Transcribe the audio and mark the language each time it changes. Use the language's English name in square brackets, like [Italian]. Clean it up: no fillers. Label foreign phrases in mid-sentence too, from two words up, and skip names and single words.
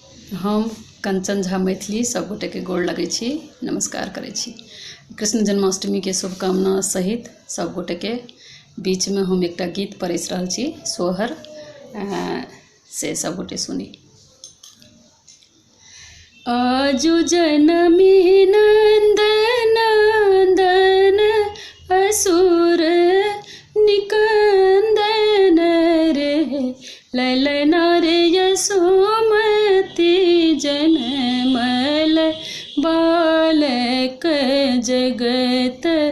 [Maithili] हम कंचन झा मैथिली सब गोटे के गोड़ लगै छी, नमस्कार करै छी। कृष्ण जन्माष्टमी के शुभकामना सहित सब गोटे के बीच में हम एकटा गीत परस रहल छी, सोहर से सब गोटे सुनी। आजु जनमी नंदन नंदन असुर निकंदन रे, ललना रे यशोमती जनमल बालक जगत